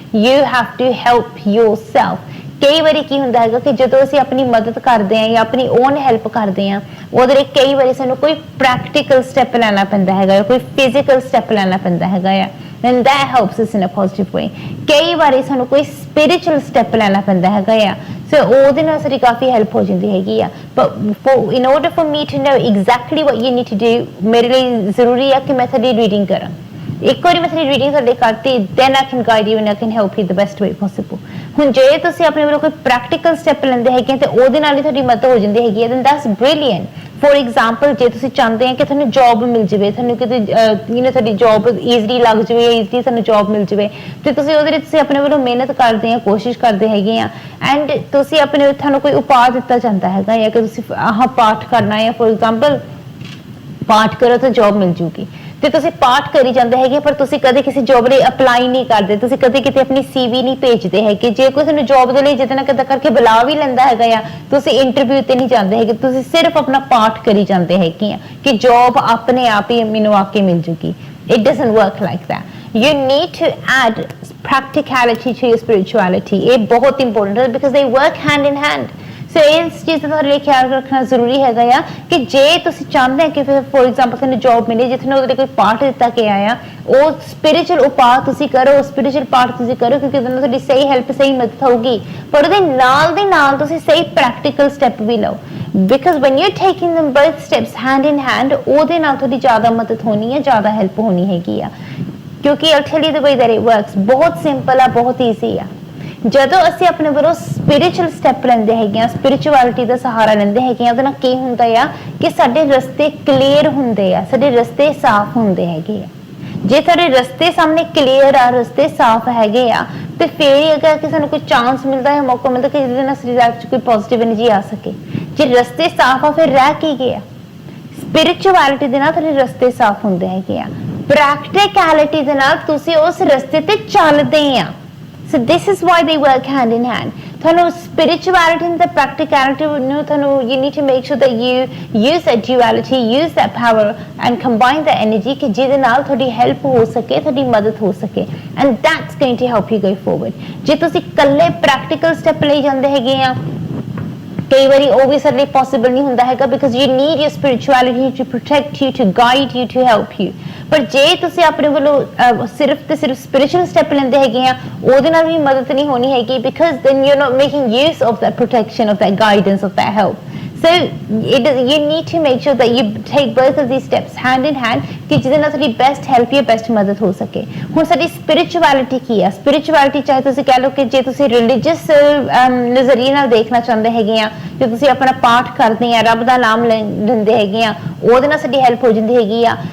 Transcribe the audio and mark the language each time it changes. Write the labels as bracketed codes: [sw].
[en] You have to help yourself. [pa] ਕਈ ਵਾਰੀ ਕੀ ਹੁੰਦਾ ਹੈਗਾ ਕਿ ਜਦੋਂ ਅਸੀਂ ਆਪਣੀ ਮਦਦ ਕਰਦੇ ਆ ਜਾਂ ਆਪਣੀ ਓਨ ਹੈਲਪ ਕਰਦੇ ਆ ਉਹਦੇ ਲਈ ਕਈ ਵਾਰੀ ਸਾਨੂੰ ਕੋਈ ਪ੍ਰੈਕਟੀਕਲ ਸਟੈਪ ਲੈਣਾ ਪੈਂਦਾ ਹੈਗਾ, ਕੋਈ ਫਿਜ਼ੀਕਲ ਸਟੈਪ ਲੈਣਾ ਪੈਂਦਾ ਹੈਗਾ ਆ [en] and that helps us in a positive way। [pa] ਕਈ ਵਾਰੀ ਸਾਨੂੰ ਕੋਈ spiritual step ਲੈਣਾ ਪੈਂਦਾ ਹੈਗਾ ਆ ਸੋ ਉਹਦੇ ਨਾਲ ਸਾਡੀ ਕਾਫੀ ਹੈਲਪ ਹੋ ਜਾਂਦੀ ਹੈਗੀ ਆ। [en] but in order for me to know exactly what you need to do [pa] ਮੇਰੇ ਲਈ ਜ਼ਰੂਰੀ ਆ ਕਿ ਮੈਂ ਤੁਹਾਡੀ ਰੀਡਿੰਗ ਕਰਾਂ। ਇੱਕ ਵਾਰੀ ਮੈਂ ਤੁਹਾਡੀ ਰੀਡਿੰਗ ਤੁਹਾਡੇ ਕਰਤੀ [en] then I can guide you and I can help you the best way possible। [pa] ਹੁਣ ਜੇ ਤੁਸੀਂ ਆਪਣੇ ਵੱਲੋਂ ਕੋਈ ਪ੍ਰੈਕਟੀਕਲ ਸਟੈਪ ਲੈਂਦੇ ਹੈਗੇ ਤੇ ਉਹਦੇ ਨਾਲ ਹੀ ਤੁਹਾਡੀ ਮਦਦ ਹੋ ਜਾਂਦੀ ਹੈਗੀ [en] then that's brilliant। [pa] For example ਜੇ ਤੁਸੀਂ ਚਾਹੁੰਦੇ ਆ ਕਿ ਤੁਹਾਨੂੰ ਜੌਬ ਮਿਲ ਜਾਵੇ, ਤੁਹਾਨੂੰ ਕਿਤੇ ਤੁਹਾਡੀ ਜੌਬ ਈਜ਼ੀਲੀ ਲੱਗ ਜਾਵੇ, ਈਜ਼ੀਲੀ ਤੁਹਾਨੂੰ ਜੌਬ ਮਿਲ ਜਾਵੇ ਤੇ ਤੁਸੀਂ ਉਹਦੇ ਲਈ ਤੁਸੀਂ ਆਪਣੇ ਵੱਲੋਂ ਮਿਹਨਤ ਕਰਦੇ ਆ, ਕੋਸ਼ਿਸ਼ ਕਰਦੇ ਹੈਗੇ ਆ ਐਂਡ ਤੁਸੀਂ ਆਪਣੇ ਤੁਹਾਨੂੰ ਕੋਈ ਉਪਾਅ ਦਿੱਤਾ ਜਾਂਦਾ ਹੈਗਾ ਜਾਂ ਕਿ ਤੁਸੀਂ ਆਹ ਪਾਠ ਕਰਨਾ ਹੈ, ਫੋਰ ਐਗਜ਼ਾਮਪਲ ਪਾਠ ਕਰੋ ਤਾਂ ਜੌਬ ਮਿਲ ਜੂਗੀ ਤੇ ਤੁਸੀਂ ਪਾਠ ਕਰੀ ਜਾਂਦੇ ਹੈਗੇ ਪਰ ਤੁਸੀਂ ਕਦੇ ਕਿਸੇ ਜੌਬ ਲਈ ਅਪਲਾਈ ਨਹੀਂ ਕਰਦੇ, ਤੁਸੀਂ ਕਦੇ ਕਿਤੇ ਆਪਣੀ ਸੀਵੀ ਨਹੀਂ ਭੇਜਦੇ ਹੈਗੇ। ਜੇ ਕੋਈ ਤੁਹਾਨੂੰ ਜੌਬ ਦੇ ਲਈ ਜਿੱਦਾਂ ਨਾ ਕਿੱਦਾਂ ਕਰਕੇ ਬੁਲਾ ਵੀ ਲੈਂਦਾ ਹੈਗਾ ਆ ਤੁਸੀਂ ਇੰਟਰਵਿਊ ਤੇ ਨਹੀਂ ਜਾਂਦੇ ਹੈਗੇ, ਤੁਸੀਂ ਸਿਰਫ ਆਪਣਾ ਪਾਠ ਕਰੀ ਜਾਂਦੇ ਹੈਗੇ ਆ ਕਿ ਜੌਬ ਆਪਣੇ ਆਪ ਹੀ ਮੈਨੂੰ ਆ ਕੇ ਮਿਲ ਜੂਗੀ। [en] It doesn't work like that. You need to add practicality to your spirituality। [pa] ਇਹ ਬਹੁਤ ਇੰਪੋਰਟੈਂਟ ਹੈ [en] because they work hand in hand। [pa] ਸੋ ਇਸ ਚੀਜ਼ ਦਾ ਤੁਹਾਡੇ ਲਈ ਖਿਆਲ ਰੱਖਣਾ ਜ਼ਰੂਰੀ ਹੈਗਾ ਆ ਕਿ ਜੇ ਤੁਸੀਂ ਚਾਹੁੰਦੇ ਆ ਕਿ ਫੋਰ ਐਗਜ਼ਾਮਪਲ ਤੁਹਾਨੂੰ ਜੌਬ ਮਿਲੇ ਜਿੱਥੇ ਉਹਦੇ ਲਈ ਕੋਈ ਪਾਠ ਦਿੱਤਾ ਗਿਆ ਆ ਉਹ ਸਪਿਰਿਚੁਅਲ ਉਪਾਅ ਤੁਸੀਂ ਕਰੋ, ਸਪਿਰਿਚੁਅਲ ਪਾਠ ਤੁਸੀਂ ਕਰੋ ਕਿਉਂਕਿ ਉਹਦੇ ਨਾਲ ਤੁਹਾਡੀ ਸਹੀ ਹੈਲਪ ਸਹੀ ਮਦਦ ਹੋਊਗੀ। ਪਰ ਉਹਦੇ ਨਾਲ ਦੇ ਨਾਲ ਤੁਸੀਂ ਸਹੀ ਪ੍ਰੈਕਟੀਕਲ ਸਟੈਪ ਵੀ ਲਓ [en] because when you taking them both steps hand in hand [pa] ਉਹਦੇ ਨਾਲ ਤੁਹਾਡੀ ਜ਼ਿਆਦਾ ਮਦਦ ਹੋਣੀ ਹੈ, ਜ਼ਿਆਦਾ ਹੈਲਪ ਹੋਣੀ ਹੈਗੀ ਆ ਕਿਉਂਕਿ [en] I'll tell you the way that it works। [pa] ਬਹੁਤ ਸਿੰਪਲ ਆ, ਬਹੁਤ ਈਜ਼ੀ ਆ। ਜਦੋਂ ਅਸੀਂ ਆਪਣੇ ਵੱਲੋਂ ਸਪਿਰਿਚੁਅਲ ਸਟੈਪ ਲੈਂਦੇ ਹੈਗੇ ਆ, ਸਪਿਰਿਚੁਅਲਿਟੀ ਦਾ ਸਹਾਰਾ ਲੈਂਦੇ ਹੈਗੇ ਆ, ਉਹਦੇ ਨਾਲ ਕੀ ਹੁੰਦਾ ਆ ਕਿ ਸਾਡੇ ਰਸਤੇ ਕਲੀਅਰ ਹੁੰਦੇ ਆ, ਸਾਡੇ ਰਸਤੇ ਸਾਫ਼ ਹੁੰਦੇ ਹੈਗੇ ਆ। ਜੇ ਸਾਡੇ ਰਸਤੇ ਸਾਹਮਣੇ ਕਲੀਅਰ ਆ, ਰਸਤੇ ਸਾਫ਼ ਹੈਗੇ ਆ ਤੇ ਫਿਰ ਹੀ ਅਗਰ ਕਿ ਸਾਨੂੰ ਕੋਈ ਚਾਂਸ ਮਿਲਦਾ ਹੈ, ਮੌਕਾ ਮਿਲਦਾ ਕਿ ਜਿਹਦੇ ਨਾਲ ਸਾਡੀ ਲਾਈਫ 'ਚ ਕੋਈ ਪੋਜ਼ਿਟਿਵ ਐਨਰਜੀ ਆ ਸਕੇ। ਜੇ ਰਸਤੇ ਸਾਫ਼ ਆ ਫਿਰ ਰਹਿ ਕੀ ਗਿਆ? ਸਪਿਰਿਚੁਅਲਿਟੀ ਦੇ ਨਾਲ ਤੁਹਾਡੇ ਰਸਤੇ ਸਾਫ਼ ਹੁੰਦੇ ਹੈਗੇ ਆ, ਪ੍ਰੈਕਟੀਕੈਲਿਟੀ ਦੇ ਨਾਲ ਤੁਸੀਂ ਉਸ ਰਸਤੇ ਤੇ ਚੱਲਦੇ ਆ। [en] So this is why they work hand in hand। [pa] ਤੁਹਾਨੂੰ [en] spirituality and the practicality [pa] ਨੂੰ ਤੁਹਾਨੂੰ [en] you need to make sure that you use that duality, use that power and combine that energy [pa] ਕਿ ਜਿਹਦੇ ਨਾਲ ਤੁਹਾਡੀ ਹੈਲਪ ਹੋ ਸਕੇ, [en] ਤੁਹਾਡੀ ਮਦਦ ਹੋ ਸਕੇ and that's going to help you go forward। [pa] ਜੇ ਤੁਸੀਂ ਇਕੱਲੇ practical step ਲਈ ਜਾਂਦੇ ਹੈਗੇ ਆ ਕਈ ਵਾਰੀ ਉਹ ਵੀ ਸਾਡੇ ਲਈ ਪੋਸੀਬਲ ਨਹੀਂ ਹੁੰਦਾ ਹੈਗਾ [en] because you need your spirituality to protect you, to guide you, to help you। [pa] ਪਰ ਜੇ ਤੁਸੀਂ ਆਪਣੇ ਵੱਲੋਂ ਸਿਰਫ ਤੇ ਸਿਰਫ ਸਪਿਰਿਚੁਅਲ ਸਟੈਪ ਲੈਂਦੇ ਹੈਗੇ ਆ ਉਹਦੇ ਨਾਲ ਵੀ ਮਦਦ ਨਹੀਂ ਹੋਣੀ ਹੈਗੀ [en] because then you're not making use of that protection, of that guidance, of that help। So you need to make sure that you take both of these steps hand in hand [pa] ਕਿ ਜਿਹਦੇ ਨਾਲ ਤੁਹਾਡੀ best help ਜਾਂ best ਮਦਦ ਹੋ ਸਕੇ। ਹੁਣ ਸਾਡੀ ਸਪਿਰਿਚੁਅਲਿਟੀ ਕੀ ਆ? ਸਪਿਰਿਚੁਅਲਿਟੀ ਚਾਹੇ ਤੁਸੀਂ ਕਹਿ ਲਓ ਕਿ ਜੇ ਤੁਸੀਂ ਰਿਲੀਜੀਅਸ ਨਜ਼ਰੀਏ ਨਾਲ ਦੇਖਣਾ ਚਾਹੁੰਦੇ ਹੈਗੇ ਆ, ਜੇ ਤੁਸੀਂ ਆਪਣਾ ਪਾਠ ਕਰਦੇ ਆ, ਰੱਬ ਦਾ ਨਾਮ ਲੈਂਦੇ ਹੈਗੇ ਆ, ਉਹਦੇ ਨਾਲ ਸਾਡੀ ਹੈਲਪ ਹੋ ਜਾਂਦੀ ਹੈਗੀ ਆ।